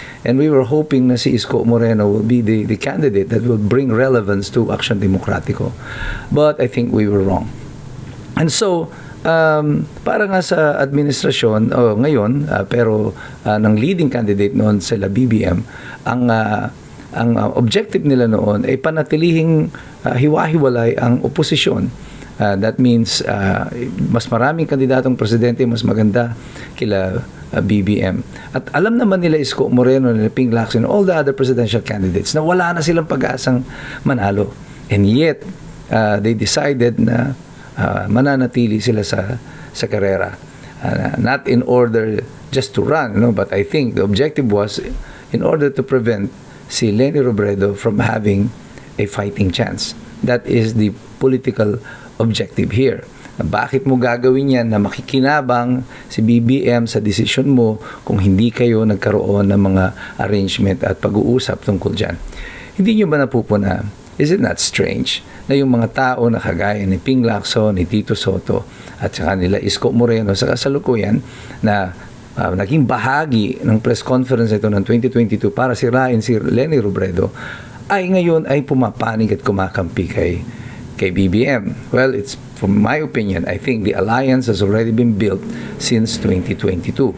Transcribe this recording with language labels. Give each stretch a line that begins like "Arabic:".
English: And we were hoping
Filipino: na
English: si Isko Moreno will be the candidate that will bring relevance to action demokratiko. But I think we were wrong.
Filipino: And so para nga sa administrasyon ngayon, pero ng
English: leading candidate
Filipino: noon sila BBM, ang objective nila noon ay panatilihing hiwa-hiwalay ang oposisyon.
English: That means
Filipino: mas maraming kandidatong presidente, mas maganda kila BBM. At alam naman nila Isko Moreno, nila Ping Lacson,
English: all the other presidential candidates
Filipino: na wala na silang pag-asang manalo.
English: And yet, they decided
Filipino: na mananatili sila sa karera.
English: Not in order just to run, but I think the objective was in order to prevent
Filipino: si
English: Leni Robredo from having a fighting chance. That is the political objective here.
Filipino: Bakit mo gagawin yan na makikinabang si BBM sa desisyon mo kung hindi kayo nagkaroon ng mga arrangement at pag-uusap tungkol dyan? Hindi nyo ba napupuna?
English: Is it not strange
Filipino: na yung mga tao na kagaya ni Ping Lacson, ni Tito Soto at saka nila Isko Moreno sa kasalukuyan na naging bahagi ng press conference ito ng 2022 para sirain si Leni Robredo ay ngayon ay pumapanig at kumakampi kay BBM?
English: Well, it's from my opinion, I think the alliance has already been built since 2022.